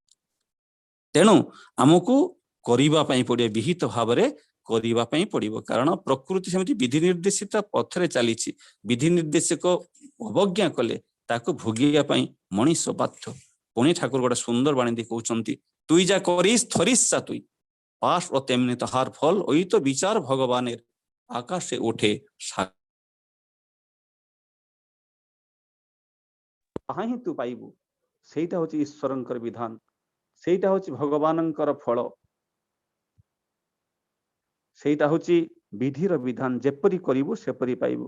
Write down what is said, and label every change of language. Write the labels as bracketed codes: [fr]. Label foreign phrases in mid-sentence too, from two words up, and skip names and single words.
[or] ତେଣୁ ଆମକୁ କରିବା ପାଇଁ ପଡିବ, ବିହିତ ଭାବରେ କରିବା ପାଇଁ ପଡିବ, କାରଣ ପ୍ରକୃତି ସେମିତି ବିଧି ନିର୍ଦ୍ଦେଶିତ ପଥରେ ଚାଲିଛି। ବିଧି ନିର୍ଦ୍ଦେଶକ ଅବଜ୍ଞା କଲେ ତାକୁ ଭୋଗିବା ପାଇଁ ମଣିଷ ବାଧ୍ୟ। ପୁଣି ଠାକୁର ଗୋଟେ ସୁନ୍ଦର ବାଣୀ ଦେଇ କହୁଛନ୍ତି, [bn] তুই যা করিস ধরিস যা তুই পাস ও তেমনি তাহার ফল, ওই তো বিচার ভগবানের আকাশে ওঠে [or] ତାହା ହିଁ ତୁ ପାଇବୁ। ସେଇଟା ହଉଛି ଈଶ୍ୱରଙ୍କର ବିଧାନ, ସେଇଟା ହଉଛି ଭଗବାନଙ୍କର ଫଳ, ସେଇଟା ହଉଛି ବିଧିର ବିଧାନ। ଯେପରି କରିବୁ ସେପରି ପାଇବୁ।